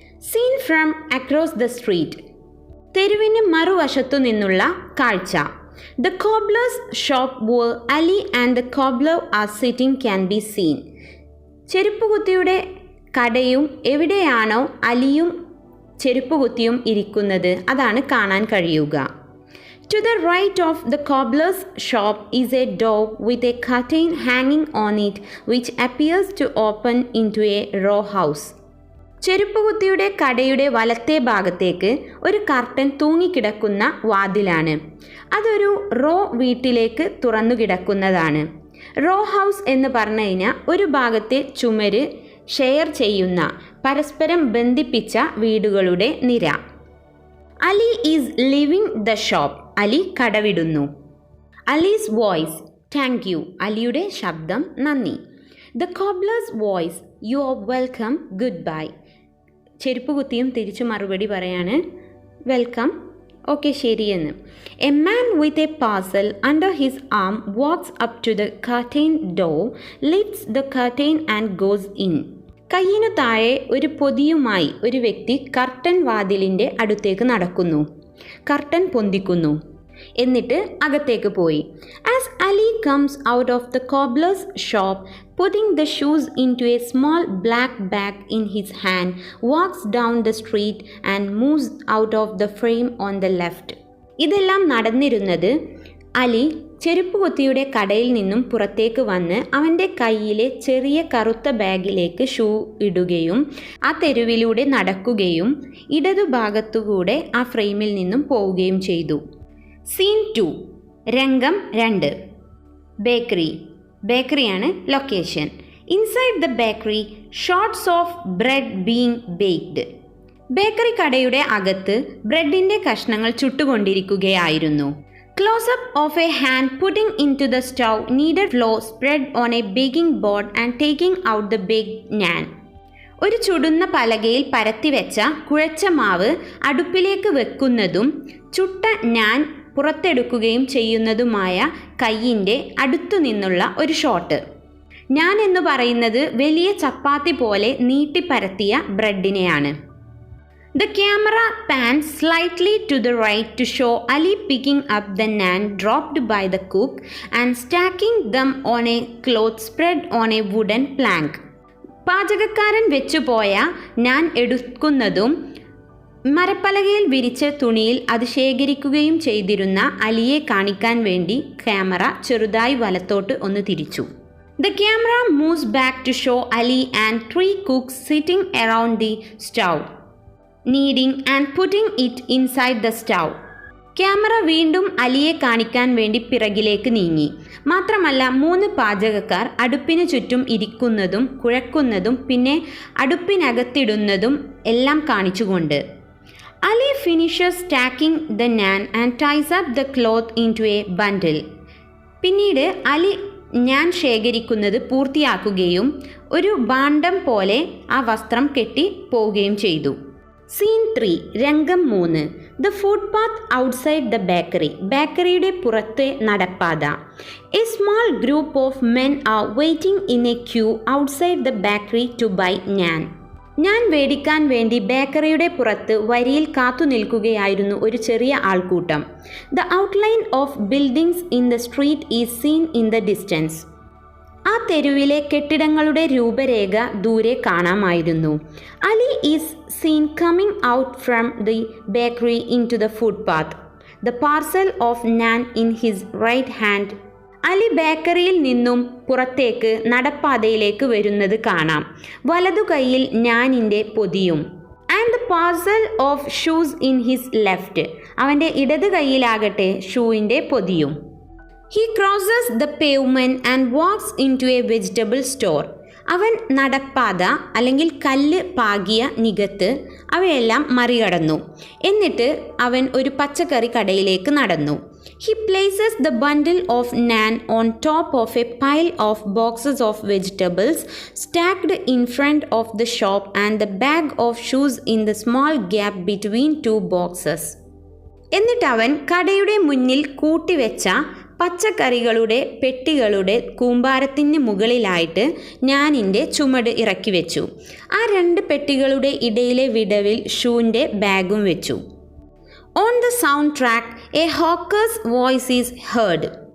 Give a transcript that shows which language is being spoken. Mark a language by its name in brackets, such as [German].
[English] Seen from across the street. [Malayalam] തെരുവിന് മറുവശത്തു നിന്നുള്ള കാഴ്ച. [English] The cobbler's shop where Ali and the cobbler are sitting can be seen. [Malayalam] ചെരുപ്പുകുത്തിയുടെ കടയും എവിടെയാണോ അലിയും ചെരുപ്പുകുത്തിയും ഇരിക്കുന്നത് അതാണ് കാണാൻ കഴിയുക. [English] To the right of the cobbler's shop is a door with a curtain hanging on it which appears to open into a row house. [Malayalam] ചെരുപ്പുകുത്തിയുടെ കടയുടെ വലത്തെ ഭാഗത്തേക്ക് ഒരു കർട്ടൻ തൂങ്ങിക്കിടക്കുന്ന വാതിലാണ്. അതൊരു റോ വീട്ടിലേക്ക് തുറന്നു കിടക്കുന്നതാണ്. റോ ഹൗസ് എന്ന് പറഞ്ഞു കഴിഞ്ഞാൽ ഒരു ഭാഗത്തെ ചുമര് ഷെയർ ചെയ്യുന്ന പരസ്പരം ബന്ധിപ്പിച്ച വീടുകളുടെ നിര. [English] Ali is leaving the shop. [Malayalam] Ali കടവിടുന്നു. [English] Ali's voice, thank you. [Malayalam] അലിയുടെ ശബ്ദം, നന്ദി. [English] The cobbler's voice, you are welcome, good bye. [Malayalam] ചെരുപ്പ് കുത്തിയും തിരിച്ചു മറുപടി പറയാണ് [English] welcome, okay [Malayalam] ശരിയെന്ന്. [English] A man with a parcel under his arm walks up to the curtain door, lifts the curtain and goes in. [Malayalam] കയ്യിനു താഴെ ഒരു പൊതിയുമായി ഒരു വ്യക്തി കർട്ടൻ വാതിലിൻ്റെ അടുത്തേക്ക് നടക്കുന്നു, കർട്ടൻ പൊന്തിക്കുന്നു, എന്നിട്ട് അകത്തേക്ക് പോയി. [English] As Ali comes out of the cobbler's shop, putting the shoes into a small black bag in his hand, walks down the street and moves out of the frame on the left. [Malayalam] ഇതെല്ലാം നടന്നിരുന്നത് അലി ചെരുപ്പുകുത്തിയുടെ കടയിൽ നിന്നും പുറത്തേക്ക് വന്ന് അവൻ്റെ കയ്യിലെ ചെറിയ കറുത്ത ബാഗിലേക്ക് ഷൂ ഇടുകയും ആ തെരുവിലൂടെ നടക്കുകയും ഇടതുഭാഗത്തുകൂടെ ആ ഫ്രെയിമിൽ നിന്നും പോവുകയും ചെയ്തു. സീൻ 2, രംഗം 2. Bakery. ബേക്കറിയാണ് location. [English] Inside the bakery, shots of bread being baked. [Malayalam] Bakery കടയുടെ അകത്ത് ബ്രെഡിൻ്റെ കഷ്ണങ്ങൾ ചുട്ടുകൊണ്ടിരിക്കുകയായിരുന്നു. [English] Close up of a hand putting into the stove kneaded flour spread on a baking board and taking out the baked naan. [Malayalam] ഒരു ചുടുന്ന പലകയിൽ പരത്തിവെച്ച കുഴച്ച മാവ് അടുപ്പിലേക്ക് വെക്കുന്നതും ചുട്ട നാൻ പുറത്തെടുക്കുകയും ചെയ്യുന്നതുമായ കയ്യിൻ്റെ അടുത്തു നിന്നുള്ള ഒരു ഷോട്ട്. നാൻ എന്ന് പറയുന്നത് വലിയ ചപ്പാത്തി പോലെ നീട്ടിപ്പരത്തിയ ബ്രെഡിനെയാണ്. [English] The camera pans slightly to the right to show Ali picking up the naan dropped by the cook and stacking them on a cloth spread on a wooden plank. [Malayalam] പാചകക്കാരൻ വെച്ചുപോയ നാൻ എടുക്കുന്നതും മരപ്പലകയിൽ വിരിച്ച തുണിയിൽ അത് ശേഖരിക്കുകയും ചെയ്തിരുന്ന അലിയെ കാണിക്കാൻ വേണ്ടി ക്യാമറ ചെറുതായി വലത്തോട്ട് ഒന്ന് തിരിച്ചു. [English] The camera moves back to show Ali and 3 cooks sitting around the stove, kneading and putting it inside the stove. [Malayalam] Camera വീണ്ടും അലിയെ കാണിക്കാൻ വേണ്ടി പിറകിലേക്ക് നീങ്ങി. മാത്രമല്ല 3 പാചകക്കാർ അടുപ്പിന് ചുറ്റും ഇരിക്കുന്നതും കുഴക്കുന്നതും പിന്നെ അടുപ്പിനകത്തിടുന്നതും എല്ലാം കാണിച്ചുകൊണ്ട്. [English] Ali finishes stacking the naan and ties up the cloth into a bundle. [Malayalam] പിന്നീട് അലി ഞാൻ ശേഖരിക്കുന്നത് പൂർത്തിയാക്കുകയും ഒരു ഭാണ്ഡം പോലെ ആ വസ്ത്രം കെട്ടി പോവുകയും ചെയ്തു. [English] Scene 3, രംഗം 3. The footpath outside the bakery. [Malayalam] ബേക്കറിയുടെ പുറത്തെ നടപ്പാത. [English] A small group of men are waiting in a queue outside the bakery to buy naan. [Malayalam] ഞാൻ വേടിക്കാൻ വേണ്ടി ബേക്കറിയുടെ പുറത്ത് വരിയിൽ കാത്തു നിൽക്കുകയായിരുന്നു ഒരു ചെറിയ ആൾക്കൂട്ടം. [English] The outline of buildings in the street is seen in the distance. [Malayalam] ആ തെരുവിലെ കെട്ടിടങ്ങളുടെ രൂപരേഖ ദൂരെ കാണാമായിരുന്നു. [English] Ali is seen coming out from the bakery into the footpath, the parcel of naan in his right hand. [Malayalam] Ali ബേക്കറിയിൽ നിന്നും പുറത്തേക്ക് നടപ്പാതയിലേക്ക് വരുന്നത് കാണാം. വലതു കൈയിൽ നാനിൻ്റെ പൊതിയും. [English] And the parcel of shoes in his left. [Malayalam] അവൻ്റെ ഇടത് കൈയിലാകട്ടെ ഷൂവിൻ്റെ പൊതിയും. [English] He crosses the pavement and walks into a vegetable store. [Malayalam] അവൻ നടപ്പാത അല്ലെങ്കിൽ കല്ല് പാകിയ നികത്ത് അവയെല്ലാം മറികടന്നു. എന്നിട്ട് അവൻ ഒരു പച്ചക്കറി കടയിലേക്ക് നടന്നു. [English] He places the bundle of naan on top of a pile of boxes of vegetables stacked in front of the shop and the bag of shoes in the small gap between 2 boxes. [Malayalam] എന്നിട്ട് അവൻ കടയുടെ മുന്നിൽ കൂട്ടിവെച്ച പച്ചക്കറികളുടെ പെട്ടികളുടെ കൂമ്പാരത്തിന് മുകളിലായിട്ട് നാനിൻ്റെ ചുമട് ഇറക്കി വെച്ചു. ആ 2 പെട്ടികളുടെ ഇടയിലെ വിടവിൽ ഷൂവിൻ്റെ ബാഗും വെച്ചു. [English] On the sound track a hawker's voice is heard.